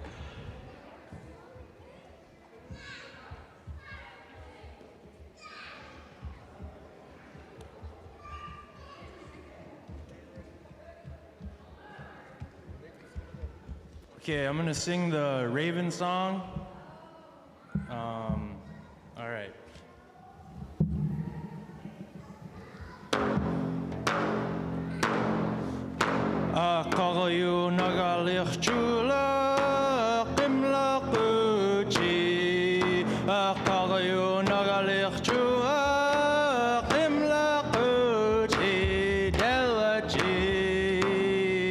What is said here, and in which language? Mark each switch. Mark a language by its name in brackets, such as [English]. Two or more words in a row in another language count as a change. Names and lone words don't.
[English] Okay, I'm gonna sing the Raven song. All right. [Central Yupik] Akayu nagalich chula qimla quchi. Akayu nagalich chula qimla quchi delachi.